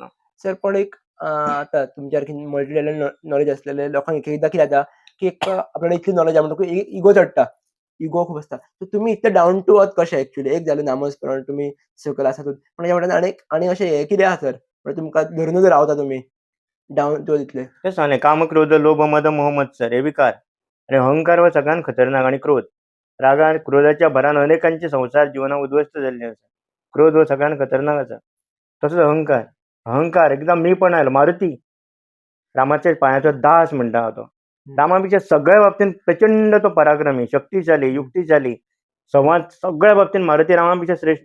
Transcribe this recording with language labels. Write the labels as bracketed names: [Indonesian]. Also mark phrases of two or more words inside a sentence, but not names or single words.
[Konkani] सर पण एक आता तुमच्या सारखी [English] multi level knowledge [Konkani] असलेले लोकांक एक एकदा कितें जाता की एक आपल्याला इतली नॉलेज आहा म्हणटकूच इगो चडटा. इगो खूब आसता. सो तुमी इतले [English] down to earth [Konkani] कशे एक्चुअली? एक जालें नामस्मरण तुमी सकयल आसा पण ह्या वाटेन आनी अशें हें कितें आहा सर? म्हणजे तुमकां धरूनच रावता तुमी [English] down to earth [Konkani] इतले? तेच सांगलें, काम, क्रोध, लोभ, मद, मोह, मत्सर हे विकार. आणि अहंकार हो सगळ्यात खतरनाक. आणि क्रोध, रागा आणि क्रोधाच्या भरान अनेकांचे संसार जिवनां उद्ध्वस्त जाल्ले आसा. क्रोध हो सगळ्यात खतरनाक आसा. तसोच अहंकार. अहंकार एकदम मीपण आयलो. मारुती रामाच्या पांयाचो दास म्हणटा हांव तो. रामा पेक्षा सगळ्या बाबतींत प्रचंड तो पराक्रमी, शक्तिशाली, युक्तिशाली, संवाद सगळ्या बाबतींत मारुती रामा पेक्षा श्रेष्ठ.